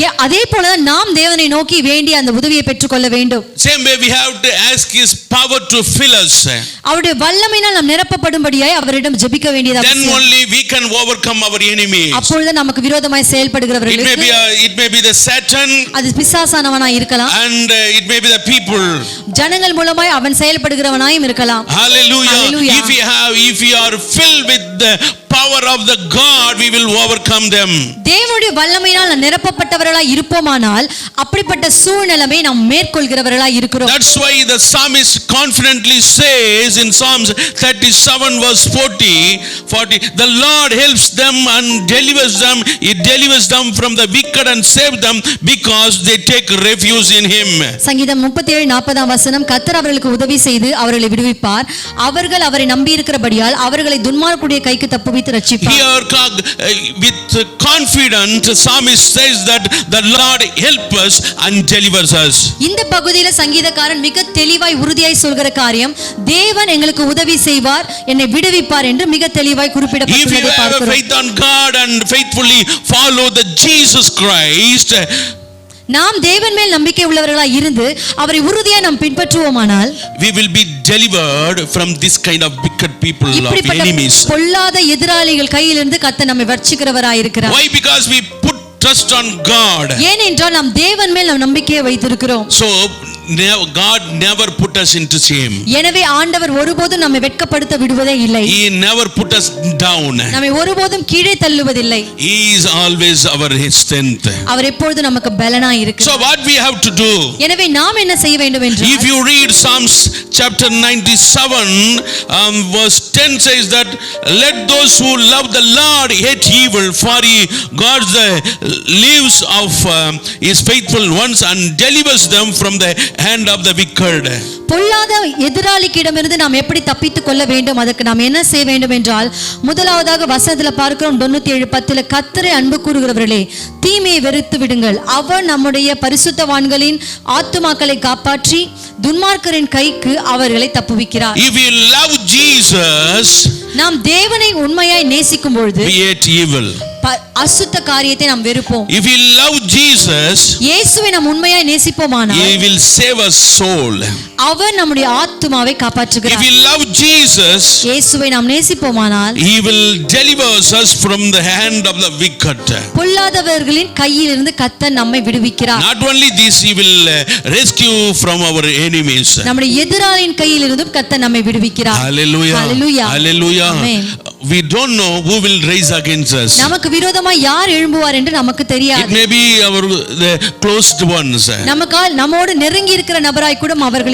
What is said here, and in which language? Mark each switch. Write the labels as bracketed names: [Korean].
[Tamil] அதே போல நாம் தேவனை நோக்கி வேண்டி அந்த உதவியை பெற்றுக்கொள்ள வேண்டும். [English] Same way we have to ask His power to fill us. [Tamil] அவருடைய வல்லமையினால் நாம் நிரப்பப்படும்படியாய் அவரிடம் ஜெபிக்க வேண்டியது [English] Then [Tamil] அவசியம். [English] only we can overcome our enemies. [Tamil] அப்பொழுது நமக்கு விரோதமாய் செயல்படுகிறவர்களுக்கு [English] It may be the Satan, [Tamil] அது பிசாசானவனாய் இருக்கலாம், [English] and it may be the people. [Tamil] ஜனங்கள் மூலமாய் அவன் செயல்படுகிறவனாயும் இருக்கலாம். [English] Hallelujah. [Tamil] Hallelujah. [English] If we are filled with the power of the God, we will overcome them. [Tamil] தேவனுடைய வல்லமையினால் நாம் நிரப்பப்பட்டவர்களாய் இருப்போமானால் அப்படிப்பட்ட சூழ்நிலையை நாம் மேற்கொள்கிறவர்களாய் இருக்கிறோம். [English] That's why the psalmist confidently says in Psalms 37 verse 40, the Lord helps them and delivers them. He delivers them from the wicked and saves them because they take refuge in Him. [Tamil] சங்கீதம் 37:40 கர்த்தர் அவர்களுக்கு உதவி செய்து அவர்களை விடுவிப்பார், அவர்கள் அவரை நம்பி இருக்கிறபடியால் அவர்களை துன்மார்க்குடைய கைக்கு தப்புவித்து ரட்சிப்பார். [English] Here with confidence psalmist says that the Lord helps us and delivers us. [Tamil] இந்த பகுதியில சங்கீதக்காரன் மிக தெளிவாய் உறுதியாய் சொல்கிற காரியம், தேவன் எங்களுக்கு உதவி செய்வார், என்னை விடுவிப்பார் என்று மிக தெளிவாய் குறிப்பிடப்பட்டுள்ளதை [English] If you have [Tamil] பார்க்கிறோம். [English] faith on God and faithfully follow the Jesus Christ, [Tamil] நாம் தேவன் மேல் நம்பிக்கை உள்ளவர்களாய் இருந்து அவரை உறுதியாய் நாம் பின்பற்றுவோமானால் [English] we will be delivered from this kind of wicked people of enemies. [Tamil] பொல்லாத எதிராளிகள் கையிலிருந்து கர்த்தர் நம்மை ரட்சிக்கிறவராய் இருக்கிறார். [English] Why? Because we put trust on God. [Tamil] ஏனென்றால் நாம் தேவன் மேல் நாம் நம்பிக்கையை வைத்திருக்கிறோம். [English] So God never put us into shame. [Tamil] எனவே ஆண்டவர் ஒருபோதும் நம்மை வெட்கப்படுத்த விடுவதே இல்லை. [English] He never put us down. [Tamil] நம்மை ஒருபோதும் கீழே தள்ளுவதில்லை. [English] He is always our strength. [Tamil] அவர் எப்பொழுதும் நமக்கு பலனாய் இருக்கிறார். [English] So what we have to do? [Tamil] எனவே நாம் என்ன செய்ய வேண்டும் என்றால், [English] If you read Psalms chapter 97 verse 10 says that let those who love the Lord hate evil, for He guards the lives of His faithful ones and delivers them from the hand of the wicked. [Tamil] பொல்லாத எதிராளிக்கிடமிருந்து நாம் எப்படி தப்பித்துக் கொள்ள வேண்டும், அதற்கு நாம் என்ன செய்ய வேண்டும் என்றால், முதலாவதாக வசனத்துல பார்க்கிறோம் 97:10 கர்த்தரை அன்பு கூறுகிறவர்களே தீமையை வெறுத்து விடுங்கள், அவர் நம்முடைய பரிசுத்தவான்களின் ஆத்துமாக்களை காப்பாற்றி துன்மார்க்கரின் கைக்கு அவர்களை தப்புவிக்கிறார். [English] If you love Jesus, [Tamil] நாம் தேவனை உண்மையாய் நேசிக்கும் பொழுது [English] we hate evil. [Tamil] அசுத்த காரியத்தை நாம் வெறுப்போம். [English] If we love Jesus, [Tamil] இயேசுவை நாம் உண்மையாய் நேசிப்போமானால் [English] he will save our soul. [Tamil] அவர் நம்முடைய ஆத்துமாவை [English] If [Tamil] காப்பாற்றுகிறார். [English] we love Jesus, [Tamil] இயேசுவை நாம் நேசிப்போமானால் [English] he will deliver us from the hand of the wicked. [Tamil] பொல்லாதவர்களின் கையிலிருந்து கர்த்தர் நம்மை விடுவிக்கிறார். [English] Not only this, he will rescue from our enemies. [Tamil] நம்முடைய எதிராளியின் கையிலிருந்தும் கர்த்தர் நம்மை விடுவிக்கிறார். [English] Hallelujah. [Tamil] Hallelujah. [English] Hallelujah. [Tamil] Amen. [English] We don't know who will rise against us. [Tamil] நமக்கு விரோதமாய் யார் எழும்புவார் என்று நமக்கு [English] It [Tamil] தெரியாது. [English] may be the closed ones. [Tamil] நம்மோடு நெருங்கி இருக்கிற நபராய் கூட அவர்கள்